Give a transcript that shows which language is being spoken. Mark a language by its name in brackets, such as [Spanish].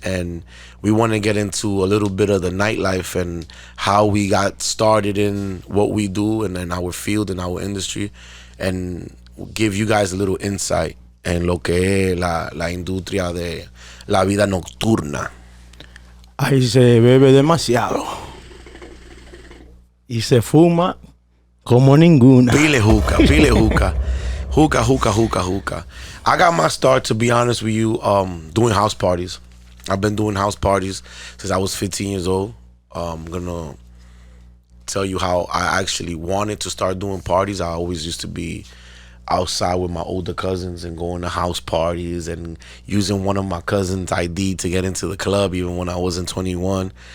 [English] And we want to get into a little bit of the nightlife and how we got started in what we do and in our field, in our industry, and give you guys a little insight [Spanish] en lo que es la industria de la vida nocturna. Ahí se bebe demasiado y se fuma como ninguna. Pile hookah. Hookah. [English] I got my start, to be honest with you, doing house parties. I've been doing house parties since I was 15 years old. I'm gonna tell you how I actually wanted to start doing parties. I always used to be outside with my older cousins and going to house parties and using one of my cousins' ID to get into the club even when I wasn't 21.